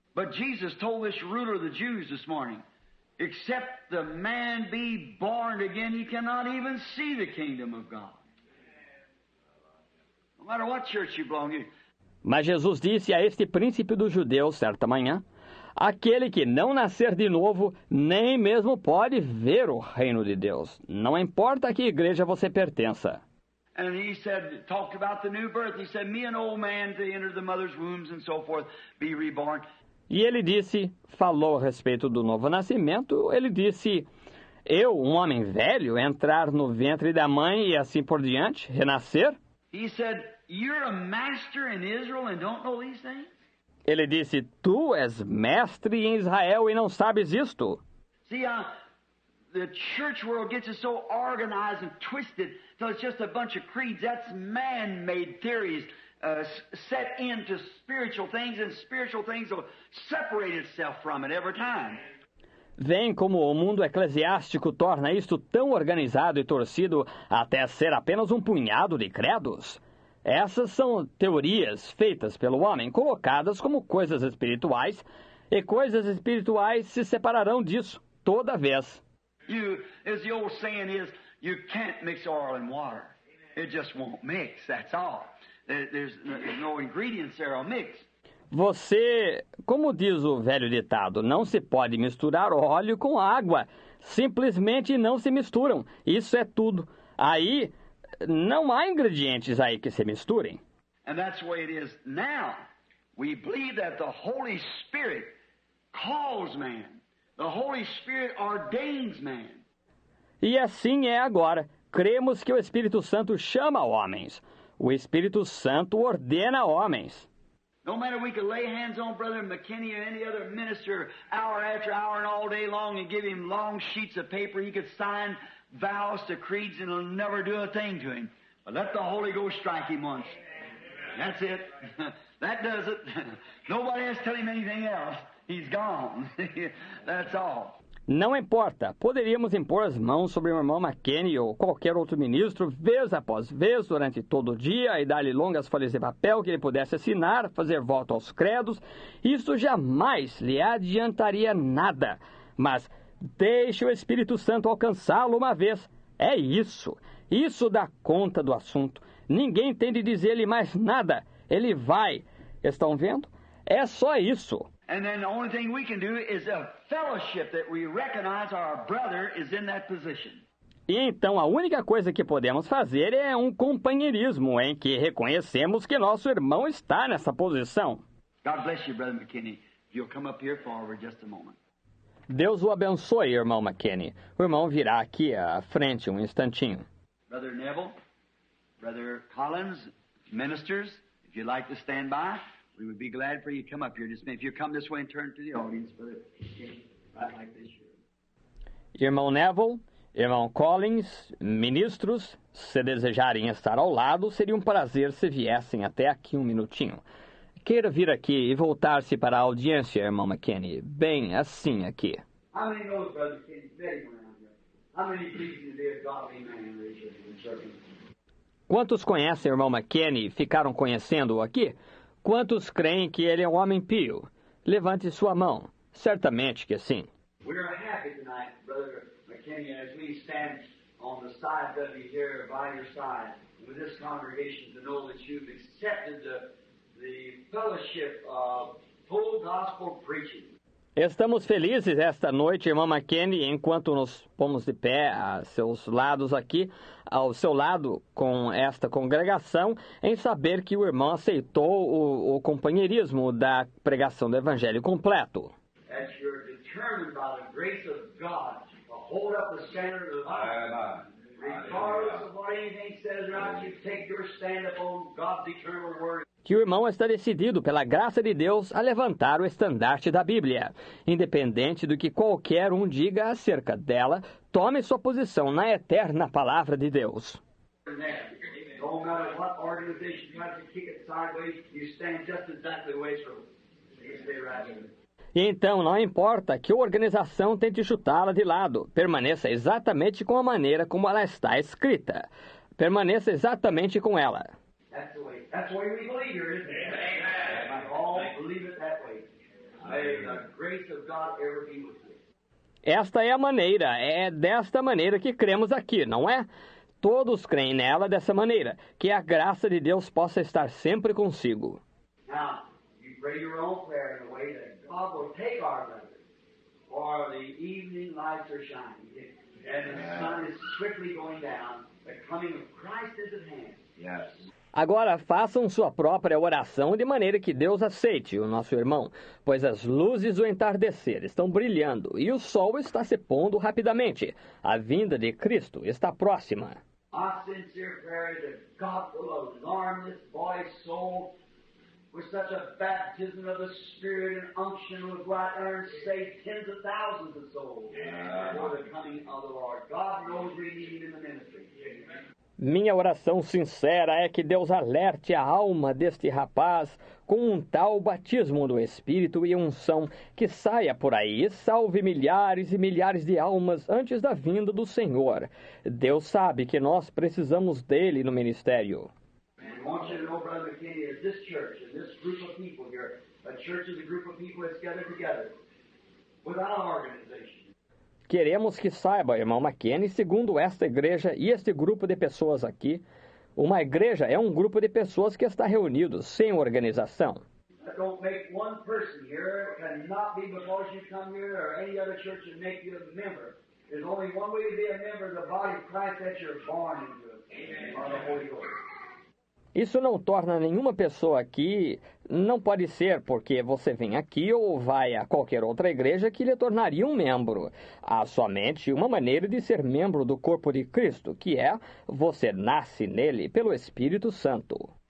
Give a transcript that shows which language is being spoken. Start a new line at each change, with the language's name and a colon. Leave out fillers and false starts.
English: But Jesus told this ruler of the Jews this morning, except the man be born again, he cannot even see the kingdom of God. No matter what church you belong to.
Portuguese: Mas Jesus disse a este príncipe dos judeus certa manhã, aquele que não nascer de novo, nem mesmo pode ver o reino de Deus. Não importa a que igreja você pertença.
English: And he said, talked about the new birth. He said, me an old man to enter the mother's wombs and so forth, be reborn.
Portuguese: E ele disse, falou a respeito do novo nascimento, ele disse, eu, um homem velho, entrar no ventre da mãe e assim por diante, renascer?
English: He said, you're a master in Israel and don't know these things?
Portuguese: Ele disse, tu és mestre em Israel e não sabes isto?
English: See, the church world gets us so organized and twisted till it's just a bunch of creeds. That's man-made theories set into spiritual things, and spiritual things will separate itself from it every time.
Portuguese: Vem como o mundo eclesiástico torna isto tão organizado e torcido até ser apenas um punhado de credos. Essas são teorias feitas pelo homem, colocadas como coisas espirituais, e coisas espirituais se separarão disso toda vez.
English: As the old saying is, you can't mix oil and water. It just won't mix, that's all. There's no ingredients there will mix.
Portuguese: Você, como diz o velho ditado, não se pode misturar óleo com água. Simplesmente não se misturam. Isso é tudo. Aí, não há ingredientes aí que se misturem.
English: And that's the way it is now. We believe that the Holy Spirit calls man. The Holy Spirit ordains man.
Portuguese: E assim é agora. Cremos que o Espírito Santo chama homens. O Espírito Santo ordena homens.
English: No matter we could lay hands on Brother McKinney or any other minister hour after hour and all day long and give him long sheets of paper, he could sign vows to creeds and it'll never do a thing to him. But let the Holy Ghost strike him once. That's it. That does it. Nobody has to tell him anything else. He's gone. That's all.
Portuguese: Não importa. Poderíamos impor as mãos sobre o irmão McKinney ou qualquer outro ministro, vez após vez, durante todo o dia, e dar-lhe longas folhas de papel que ele pudesse assinar, fazer voto aos credos. Isso jamais lhe adiantaria nada. Mas deixe o Espírito Santo alcançá-lo uma vez. É isso. Isso dá conta do assunto. Ninguém tem de dizer-lhe mais nada. Ele vai. Estão vendo? É só isso.
English: And then the only thing we can do is a fellowship that we recognize our brother is in that position.
Portuguese: E então a única coisa que podemos fazer é um companheirismo em que reconhecemos que nosso irmão está nessa posição.
English: God bless you, Brother McKinney. You'll come up here forward just a moment.
Portuguese: Deus o abençoe, irmão McKinney. O irmão virá aqui à frente um instantinho.
English: Brother Neville, Brother Collins, ministers, if you'd like to stand by, we would be glad for you to come up here. Just if you come this way and turn to the audience, Brother, right like this.
Portuguese: Irmão Neville, irmão Collins, ministros, se desejarem estar ao lado, seria um prazer se viessem até aqui um minutinho. Queira vir aqui e voltar-se para a audiência, irmão McKinney. Bem assim aqui.
English: How many knows Brother Kenny met him around here? How many believes him to be a godly man, raise your hand, servant?
Portuguese: Quantos conhecem o irmão McKinney e ficaram conhecendo-o aqui? Quantos creem que ele é um homem pio? Levante sua mão. Certamente que sim.
English: We are happy tonight, Brother McKinney, as we stand on the side of you here by your side with this congregation to know that you've accepted the fellowship of full gospel preaching.
Portuguese: Estamos felizes esta noite, irmão McKinney, enquanto nos pomos de pé a seus lados aqui, ao seu lado com esta congregação, em saber que o irmão aceitou o companheirismo da pregação do Evangelho completo.
English: That you're determined by the grace of God to hold up the standard of life. Regardless of what anything says around you, take your stand upon God's eternal word.
Portuguese: Que o irmão está decidido, pela graça de Deus, a levantar o estandarte da Bíblia. Independente do que qualquer um diga acerca dela, tome sua posição na eterna palavra de Deus.
English: No matter what organization tries to kick it sideways, you stand just exactly the way it's supposed to. You stay right there.
Portuguese: E então, não importa que a organização tente chutá-la de lado, permaneça exatamente com a maneira como ela está escrita. Permaneça exatamente com ela.
English: That's the way we believe here, isn't it? Amen. All believe it that way. May the grace of God ever be with you.
Portuguese: Esta é a maneira, é desta maneira que cremos aqui, não é? Todos creem nela dessa maneira, que a graça de Deus possa estar sempre consigo.
English: Now, you pray your own prayer in a way that God will take our brothers, for the evening lights are shining, and the sun is swiftly going down. The coming of Christ is at hand. Yes.
Portuguese: Agora façam sua própria oração de maneira que Deus aceite o nosso irmão, pois as luzes do entardecer estão brilhando e o sol está se pondo rapidamente. A vinda de Cristo está próxima.
English: Our sincere prayer is that God will alarm this boy's soul with such a baptism of the Spirit and unction will go out there and save tens of thousands of souls for the coming of the Lord. God knows we need him in the ministry.
Portuguese: Minha oração sincera é que Deus alerte a alma deste rapaz com um tal batismo do Espírito e unção que saia por aí e salve milhares e milhares de almas antes da vinda do Senhor. Deus sabe que nós precisamos dele no ministério.
English: I want you to know, Brother McKinney, is this church and this group of people here, a church is a group of people that's gathered together without an organization.
Portuguese: Queremos que saiba, irmão McKinney, segundo esta igreja e este grupo de pessoas aqui, uma igreja é um grupo de pessoas que está reunido sem organização.
English: Don't make one person here cannot be because you come here or any other church and make you a member. There's only one way to be a member of the body of Christ, that you're born into it. By the Holy Ghost.
Portuguese: Isso não torna nenhuma pessoa aqui, não pode ser porque você vem aqui ou vai a qualquer outra igreja que lhe tornaria um membro. Há somente uma maneira de ser membro do corpo de Cristo, que é você nasce nele pelo Espírito Santo.